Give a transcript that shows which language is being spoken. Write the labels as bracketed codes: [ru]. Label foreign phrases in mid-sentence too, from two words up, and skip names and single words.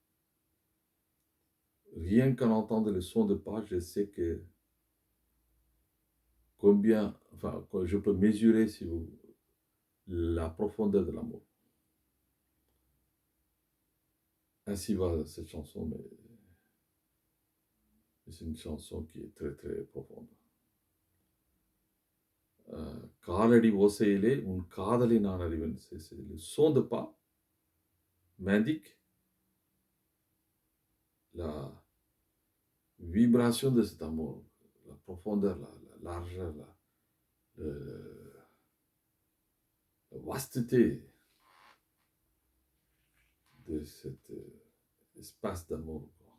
[fr] Rien qu'en entendre le son de pas, je sais que je peux mesurer, si vous, la profondeur de l'amour. Ainsi va cette chanson, mais c'est une chanson qui est très très profonde. [ta] காலடி ஓசையிலே உன் காதலை நான் அறிவேன். [fr] C'est le son de pas m'indique la vibration de cet amour, la profondeur, la largeur, la vasteté de cet espace d'amour, quoi.